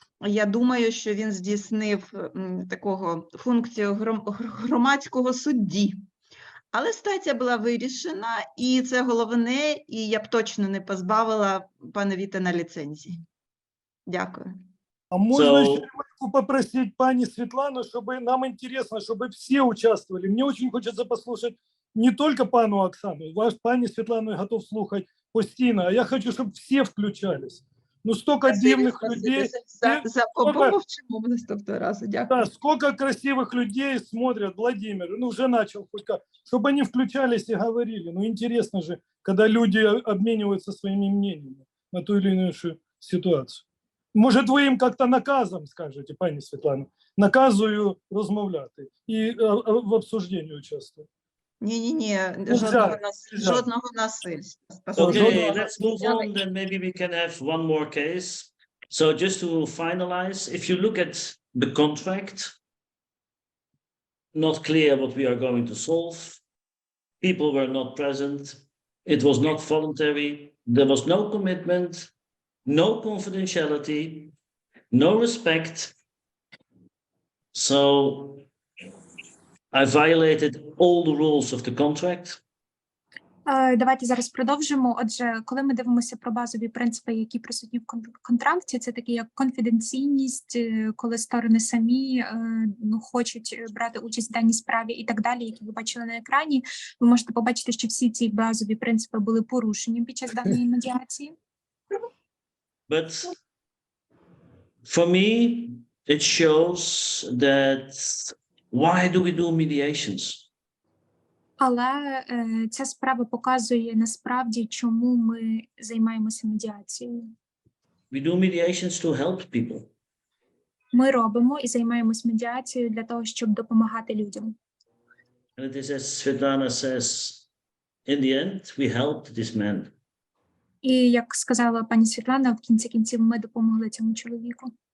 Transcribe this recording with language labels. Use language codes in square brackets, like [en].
[uk] Я думаю, що він здійснив функцію громадського судді. Але ситуація була вирішена, і це головне, і я б точно не позбавила пана Вітена ліцензії. Дякую. [ru] А можно еще попросить пани Светлану, чтобы нам интересно, чтобы все участвовали. Мне очень хочется послушать не только пану Оксану, пани Светлану я готов [uk] слухать постійно, [ru] а я хочу, чтобы все включались. Столько дивных людей. [uk] Помовчимо наступного разу, дякую. [ru] Да, сколько красивых людей смотрят, Владимир, уже начал хоть как, чтобы они включались и говорили. Интересно же, когда люди обмениваются своими мнениями на ту или иную ситуацию. [uk] Может, ви їм як-то наказом скажете, пані Світлана, наказую розмовляти і в обсужденні участвувати. Ні, жодного насильства. [en] Okay, let's move on, then maybe we can have one more case. So just to finalize, if you look at the contract, not clear what we are going to solve, people were not present, it was not voluntary, there was no commitment, no confidentiality, no respect. So I violated all the rules of the contract. [uk] Давайте зараз продовжимо. Отже, коли ми дивимося про базові принципи, які присутні в контракті, це такі як конфіденційність, коли сторони самі хочуть брати участь в даній справі і так далі, які ви бачили на екрані, ви можете побачити, що всі ці базові принципи були порушені під час даної медіації. [en] But for me, it shows that why do we do mediations? [uk] Але ця справа показує насправді, чому ми займаємося медіацією. [en] We do mediations to help people. [uk] Ми робимо і займаємося медіацією для того, щоб допомагати людям. [en] And it is as Svetlana says, in the end, we helped this man. [uk] І, як сказала пані Світлана, в кінці кінців ми допомогли цьому чоловіку.